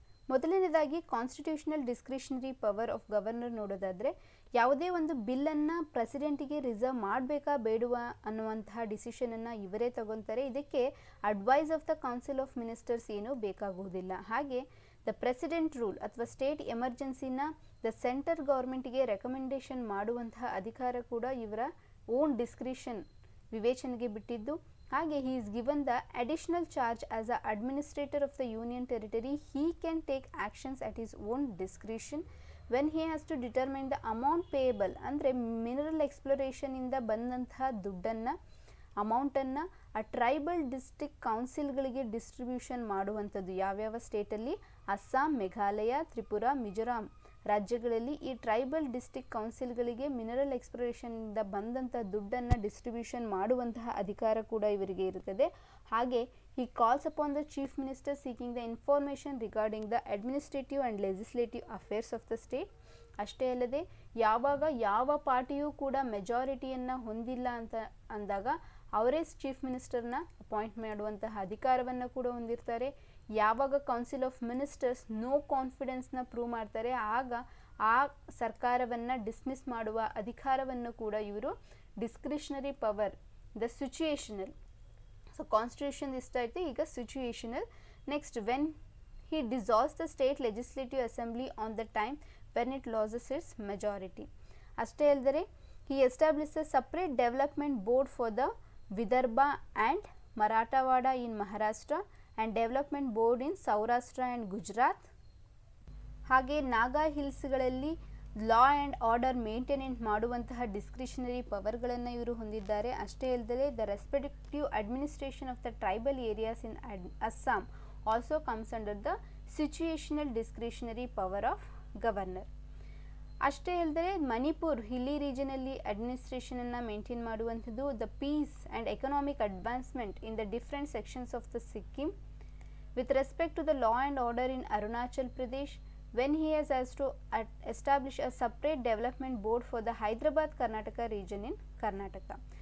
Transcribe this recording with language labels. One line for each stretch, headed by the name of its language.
Kannada: ಮೊದಲನೇದಾಗಿ constitutional discretionary power of governor ನೋಡೋದಾದರೆ, ಯಾವುದೇ ಒಂದು ಬಿಲ್ಲನ್ನು ಪ್ರೆಸಿಡೆಂಟಿಗೆ ರಿಸರ್ವ್ ಮಾಡಬೇಕಾ ಬೇಡುವ ಅನ್ನುವಂತಹ ಡಿಸಿಷನನ್ನು ಇವರೇ ತಗೊತಾರೆ. ಇದಕ್ಕೆ advice of the council of ministers ಏನೂ ಬೇಕಾಗುವುದಿಲ್ಲ. ಹಾಗೆ ದ ಪ್ರೆಸಿಡೆಂಟ್ ರೂಲ್ ಅಥವಾ ಸ್ಟೇಟ್ ಎಮರ್ಜೆನ್ಸಿನ ದ ಸೆಂಟರ್ ಗೌರ್ಮೆಂಟಿಗೆ ರೆಕಮೆಂಡೇಷನ್ ಮಾಡುವಂತಹ ಅಧಿಕಾರ ಕೂಡ ಇವರ ಓನ್ ಡಿಸ್ಕ್ರಿಷನ್ ವಿವೇಚನೆಗೆ ಬಿಟ್ಟಿದ್ದು.
English: ಹಾಗೆ he is given the additional charge as a administrator of the union territory. He can take actions at his own discretion when he has to determine the amount payable.
Kannada: ಅಂದರೆ mineral exploration ಇಂದ ಬಂದಂತಹ ದುಡ್ಡನ್ನು, ಅಮೌಂಟನ್ನು ಆ tribal district ಕೌನ್ಸಿಲ್ಗಳಿಗೆ distribution ಮಾಡುವಂಥದ್ದು. ಯಾವ್ಯಾವ ಸ್ಟೇಟಲ್ಲಿ, ಅಸ್ಸಾಂ, ಮೇಘಾಲಯ, ತ್ರಿಪುರ, ಮಿಜೋರಾಂ ರಾಜ್ಯಗಳಲ್ಲಿ ಈ ಟ್ರೈಬಲ್ ಡಿಸ್ಟ್ರಿಕ್ಟ್ ಕೌನ್ಸಿಲ್ಗಳಿಗೆ ಮಿನರಲ್ ಎಕ್ಸ್ಪ್ಲೋರೇಷನಿಂದ ಬಂದಂಥ ದುಡ್ಡನ್ನು ಡಿಸ್ಟ್ರಿಬ್ಯೂಷನ್ ಮಾಡುವಂತಹ ಅಧಿಕಾರ ಕೂಡ ಇವರಿಗೆ ಇರುತ್ತದೆ.
English: ಹಾಗೆ he calls upon the chief minister seeking the information regarding the administrative and legislative affairs of the state.
Kannada: ಅಷ್ಟೇ ಅಲ್ಲದೆ ಯಾವಾಗ ಯಾವ ಪಾರ್ಟಿಯೂ ಕೂಡ ಮೆಜಾರಿಟಿಯನ್ನು ಹೊಂದಿಲ್ಲ ಅಂತ ಅಂದಾಗ ಅವರೇ ಚೀಫ್ ಮಿನಿಸ್ಟರ್ನ ಅಪಾಯಿಂಟ್ ಮಾಡುವಂತಹ ಅಧಿಕಾರವನ್ನು ಕೂಡ ಹೊಂದಿರ್ತಾರೆ. ಯಾವಾಗ council of ministers no ಕಾನ್ಫಿಡೆನ್ಸ್ನ prove ಮಾಡ್ತಾರೆ, ಆಗ ಆ ಸರ್ಕಾರವನ್ನು ಡಿಸ್ಮಿಸ್ ಮಾಡುವ ಅಧಿಕಾರವನ್ನು ಕೂಡ ಇವರು discretionary power, the situational. So constitution ಇಷ್ಟ ಆಯಿತು, ಈಗ situational.
English: Next, when he dissolves the state legislative assembly on the time when it loses its majority.
Kannada: ಅಷ್ಟೇ ಅಲ್ಲದೆ
English: he established a separate development board for the Vidarbha and Marathwada in Maharashtra and development board in Saurashtra and Gujarat.
Kannada: ಹಾಗೆ Naga ಹಿಲ್ಸ್ಗಳಲ್ಲಿ law and order ಮೇಂಟೆನೆಂಟ್ ಮಾಡುವಂತಹ discretionary ಪವರ್ಗಳನ್ನು ಇವರು ಹೊಂದಿದ್ದಾರೆ. ಅಷ್ಟೇ ಅಲ್ಲದೆ
English: The respective administration of the tribal areas in Assam also comes under the situational discretionary power of governor.
Kannada: ಅಷ್ಟೇ ಅಲ್ಲದೆ Manipur ಹಿಲ್ಲಿ ರೀಜನಲ್ಲಿ ಅಡ್ಮಿನಿಸ್ಟ್ರೇಷನನ್ನು maintain ಮಾಡುವಂಥದ್ದು.
English: The peace and economic advancement in the different sections of the Sikkim. With respect to the law and order in Arunachal Pradesh, when he has to establish a separate development board for the Hyderabad Karnataka region in Karnataka.